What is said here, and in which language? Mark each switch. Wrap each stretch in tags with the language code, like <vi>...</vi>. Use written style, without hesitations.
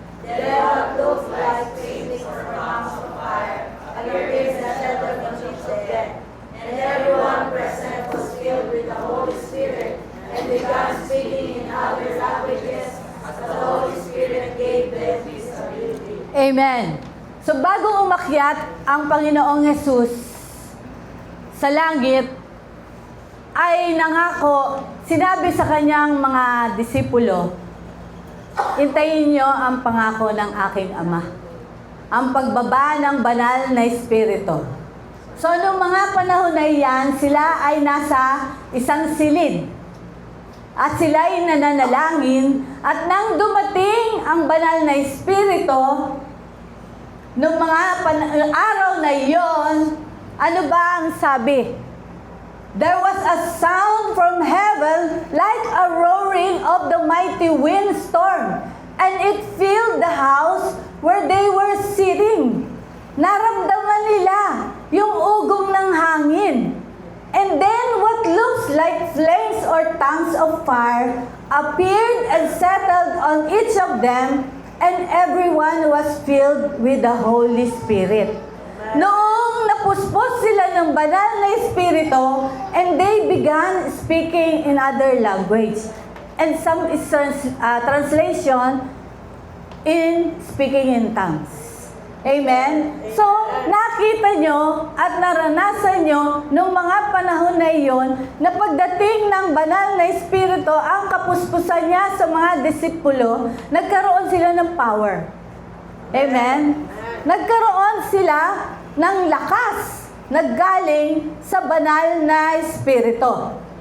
<en>There what looked like flames or tongues of fire appeared and settled on each of them. And everyone present was filled with the Holy Spirit and began speaking in other languages as the Holy Spirit gave them His ability. Amen.</en> <tl>So bago umakyat ang Panginoong Jesus sa langit, ay nangako, sinabi sa kanyang mga disipulo, hintayin niyo ang pangako ng aking Ama, ang pagbaba ng banal na Espiritu. So noong mga panahon na iyan, sila ay nasa isang silid. At sila ay nananalangin, at nang dumating ang banal na Espiritu, noong mga araw na iyon, ano ba ang sabi?</tl> <en>There was a sound from heaven like a roaring of the mighty windstorm, and it filled the house where they were sitting.</en> <tl>Naramdaman nila yung ugong ng hangin.</tl> <en>And then what looks like flames or tongues of fire appeared and settled on each of them, and everyone was filled with the Holy Spirit.</en> <tl>Noong napuspos sila ng banal na Espiritu,</tl> <en>and they began speaking in other language. and some is translation in speaking in tongues. Amen?</en> <tl>So, nakita nyo at naranasan nyo nung mga panahon na iyon na pagdating ng banal na Espiritu, ang kapuspusan niya sa mga disipulo, nagkaroon sila ng power. Amen? Nagkaroon sila ng lakas na galing sa banal na Espiritu.</tl>